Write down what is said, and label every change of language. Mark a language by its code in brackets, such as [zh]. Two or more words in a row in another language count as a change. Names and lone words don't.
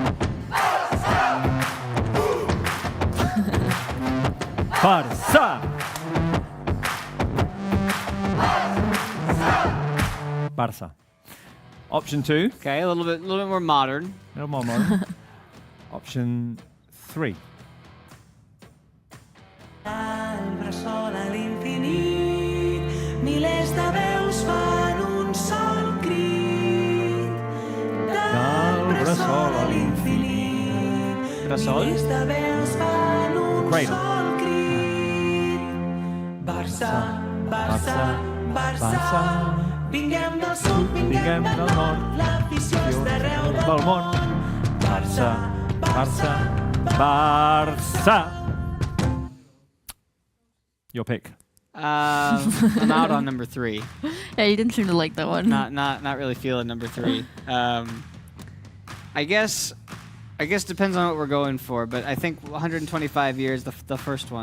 [en] Barça. Barça. Option 2. Okay, a little bit more modern. A little more modern. Option 3. [ca] Bressol a l'infinit, milers de veus fan un sol crit. Del bressol a l'infinit, milers de veus fan un sol crit. Barça, Barça, Barça, vinguem del sud, vinguem del nord, l'afició és d'arreu del món. Barça, Barça, Barça. [en] Your pick. I'm out on number 3. Yeah, you didn't seem to like that one. Not really feeling number 3. I guess depends on what we're going for, but I think 125 years, the first one.